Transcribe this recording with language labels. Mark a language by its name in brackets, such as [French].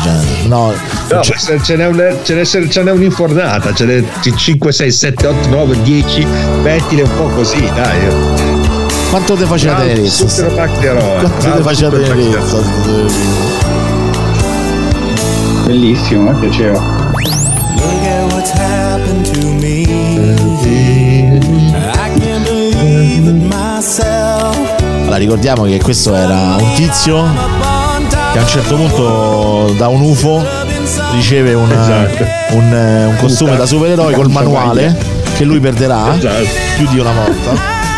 [Italian] Cioè, no, ce n'è un'infornata, ce n'è 5, 6, 7, 8, 9, 10, mettile un po' così, dai. Quanto te faceva tenerezza? Super Pacchiaro. Quanto te faceva tenerezza? Bellissimo, mi piaceva. [English] Look at what's happened to me. I can't believe it myself. [Italian] Allora, ricordiamo che questo era un tizio che a un certo punto da un UFO riceve un costume da supereroe col manuale che lui perderà più di una volta.